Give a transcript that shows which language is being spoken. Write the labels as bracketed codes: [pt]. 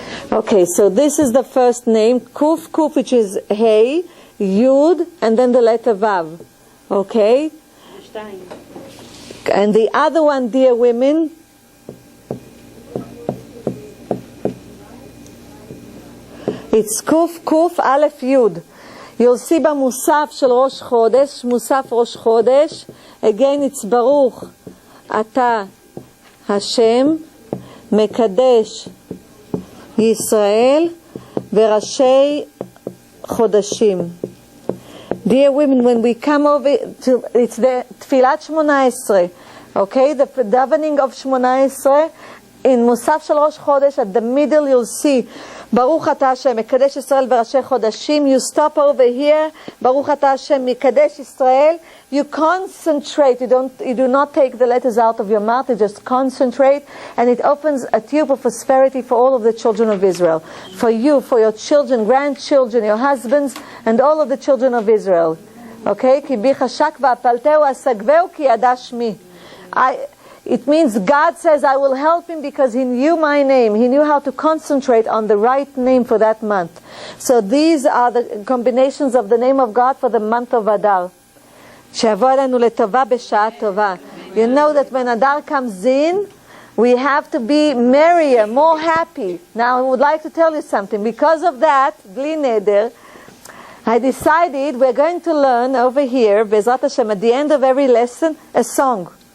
[en] Okay, so this is the first name, Kuf, Kuf, which is Hey, Yud, and then the letter Vav. Okay? And the other one, dear women, it's Kuf, Kuf, Aleph, Yud. You'll see [he] במוסף של ראש חודש, מוסף ראש חודש, [en] again it's [he] ברוך אתה השם, מקדש ישראל וראשי חודשים. [en] Dear women, when we come over to, it's the תפילת 18, okay, the davening of 18, in [he] מוסף של ראש חודש, [en] at the middle you'll see [he] ברוך אתה השם, מקדש ישראל וראשי חודשים. [en] You stop over here, [he] ברוך אתה השם, מקדש ישראל. [en] You concentrate, you do not take the letters out of your mouth, you just concentrate, and it opens a tube of prosperity for all of the children of Israel. For you, for your children, grandchildren, your husbands, and all of the children of Israel. Okay? [he] כי בי חשק ואפלתהו אסגבהו כי ידע שמי. [en] It means God says, I will help him because he knew my name. He knew how to concentrate on the right name for that month. So these are the combinations of the name of God for the month of Adar. [he] שיבוא אלינו לטובה בשעה טובה. [en] You know that when Adar comes in, we have to be merrier, more happy. Now I would like to tell you something. Because of that, bli neder, I decided we're going to learn over here, Bezrat Hashem, at the end of every lesson, a song.